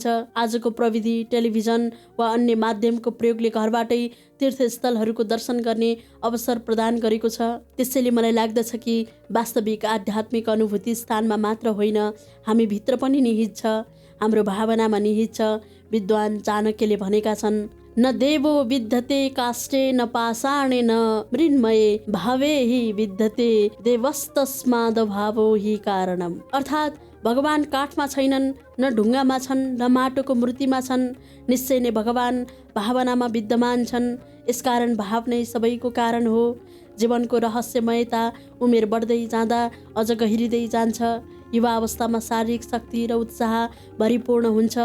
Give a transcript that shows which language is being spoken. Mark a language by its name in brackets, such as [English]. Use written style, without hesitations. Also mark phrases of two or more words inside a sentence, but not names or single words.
[Nepali] आजको प्रविधि, टेलिभिजन वा अन्य माध्यमको प्रयोगले घरबाटै तीर्थस्थलहरूको दर्शन गर्ने अवसर प्रदान गरेको छ। त्यसैले मलाई लाग्दछ कि वास्तविक आध्यात्मिक अनुभूति स्थानमा मात्र होइन, हामी भित्र पनि निहित छ, हाम्रो भावनामा निहित छ। विद्वान चाणक्यले भनेका छन्, [Sanskrit] न देवो विद्यते काष्ठे न पाषाणेन मृण्मये भावे हि विद्यते देवस्तस्माद् भावो हि कारणम्। [Nepali] अर्थात् भगवान काठमा छैनन्, न ढुङ्गामा छन्, न माटोको मूर्तिमा छन्। निश्चय नै भगवान भावनामा विद्यमान छन्। यसकारण भाव नै सबैको कारण हो। जीवनको रहस्यमयता उमेर बढ्दै जाँदा अझ गहिरिँदै जान्छ। युवा अवस्थामा शारीरिक शक्ति र उत्साह भरिपूर्ण हुन्छ।